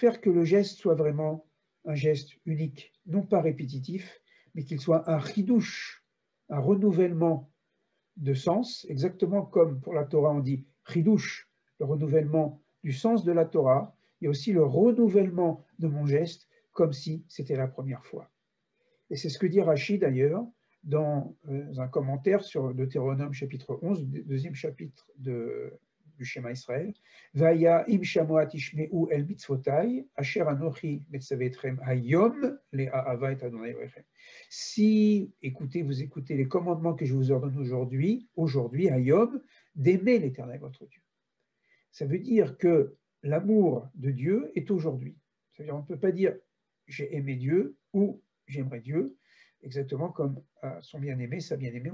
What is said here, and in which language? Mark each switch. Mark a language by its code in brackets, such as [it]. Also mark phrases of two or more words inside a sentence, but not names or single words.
[fr] faire que le geste soit vraiment un geste unique, non pas répétitif, mais qu'il soit un chidouche, un renouvellement de sens, exactement comme pour la Torah on dit chidouche, le renouvellement du sens de la Torah, il y a aussi le renouvellement de mon geste, comme si c'était la première fois. Et c'est ce que dit Rashi d'ailleurs dans un commentaire sur Deutéronome chapitre 11, deuxième chapitre du Shema Israël. [he] והיה אם שמע תשמעו אל מצותי אשר אנכי מצוה אתכם היום לאהבה את ה' אלהיכם. [fr] Si vous écoutez les commandements que je vous ordonne aujourd'hui, hayom, d'aimer l'Éternel votre Dieu. Ça veut dire que l'amour de Dieu est aujourd'hui. Ça veut dire on ne peut pas dire j'ai aimé Dieu ou j'aimerais Dieu, exactement comme son bien-aimé, sa bien-aimée.